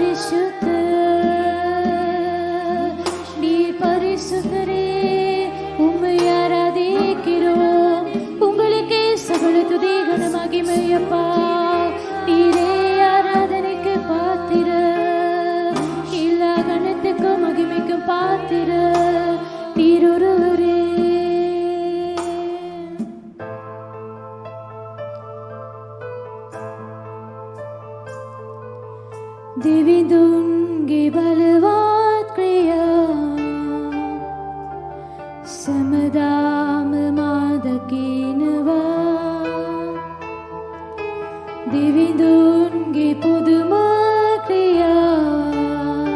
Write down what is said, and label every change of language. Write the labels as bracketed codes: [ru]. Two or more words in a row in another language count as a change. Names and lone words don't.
[ta] பரிசுத்தர் நீர் பரிசுத்தரே உம்மை ஆராதிக்கிறோம் உங்களுக்கே சகல துதி கன மகிமையப்பா நீரே ஆராதனைக்கு பாத்திர எல்லா கணத்துக்கும் மகிமைக்கும் பாத்திர நீர் ஒருவரே [si] දෙවිඳුන්ගේ බලවත් ක්‍රියා සැමදාම මා දකිනවා දෙවිඳුන්ගේ පුදුම ක්‍රියා